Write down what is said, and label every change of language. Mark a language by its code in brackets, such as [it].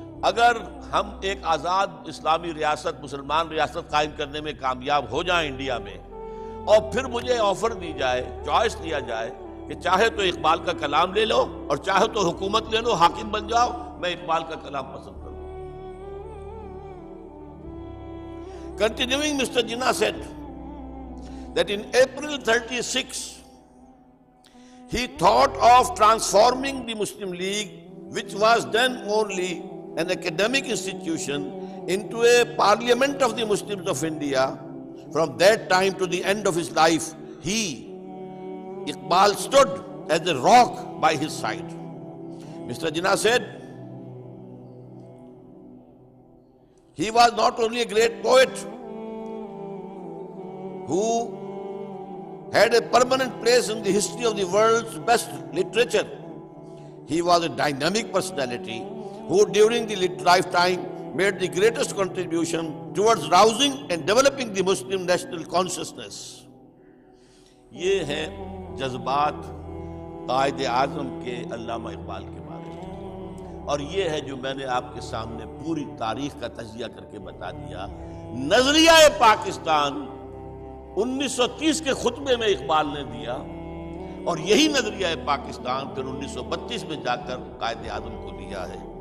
[ur] اگر ہم ایک آزاد اسلامی ریاست، مسلمان ریاست قائم کرنے میں کامیاب ہو جائیں انڈیا میں، اور پھر مجھے آفر دی جائے، چوائس دیا جائے کہ چاہے تو اقبال کا کلام لے لو اور چاہے تو حکومت لے لو، حاکم بن جاؤ، میں اقبال کا کلام پسند کروں. [en] Continuing, Mr. Jinnah said that in April 36, he thought of transforming the Muslim League, which was then only an academic institution, into a parliament of the Muslims of India. From that time to the end of his life, Iqbal stood as a rock by his side. Mr. Jinnah said he was not only a great poet who had a permanent place in the history of the world's best literature. He was a dynamic personality who during the lifetime made the greatest contribution towards rousing and developing the Muslim national consciousness. [ur] یہ ہیں جذبات قائد اعظم کے علامہ اقبال کے بارے میں، اور یہ ہے جو میں نے آپ کے سامنے پوری تاریخ کا تجزیہ کر کے بتا دیا. نظریہ پاکستان 1930 کے خطبے میں اقبال نے دیا، اور یہی نظریہ پاکستان پھر 1932 میں جا کر قائد اعظم کو دیا ہے.